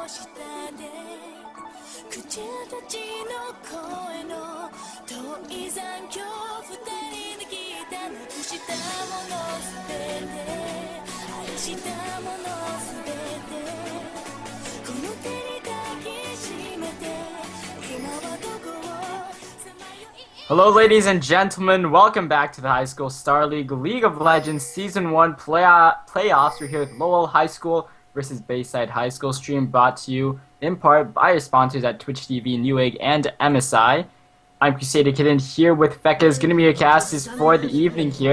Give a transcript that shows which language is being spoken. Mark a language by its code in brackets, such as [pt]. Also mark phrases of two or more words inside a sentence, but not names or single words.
[ja] 下で、朽ちた達の声の遠い残響 二人で来た 無くした物全て、愛した物全て、この手に抱きしめて、今はどこを彷徨い. [en] Hello, ladies and gentlemen. Welcome back to the High School Star League League of Legends Season 1 playoffs. We're here with Lowell High School versus Bayside High School, stream brought to you in part by our sponsors at Twitch TV, Newegg, and MSI. I'm Crusader Kitten here with Fekka. Is going to be your casters for the evening here.